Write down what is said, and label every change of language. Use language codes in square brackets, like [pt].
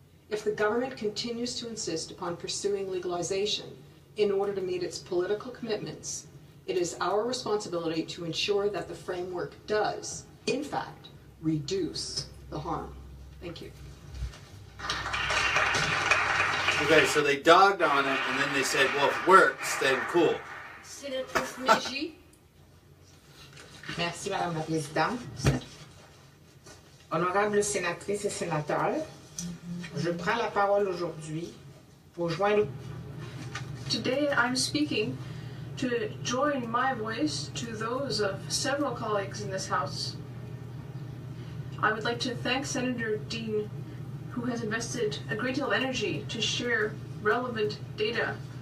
[en] If the government continues to insist upon pursuing legalization in order to meet its political commitments, it is our responsibility to ensure that the framework does, in fact, reduce the harm. Thank you. Okay, so they dogged on it, and then they said, well, if it works, then cool. [fr] Sénatrice Mégy. Merci, Madame la Présidente. Honorables sénatrices et sénateurs, je prends la parole aujourd'hui pour joindre... [en] Today I'm speaking to join my voice to those of several colleagues in this House. I would like to thank Senator Dean, who has invested a great deal of energy to share relevant data.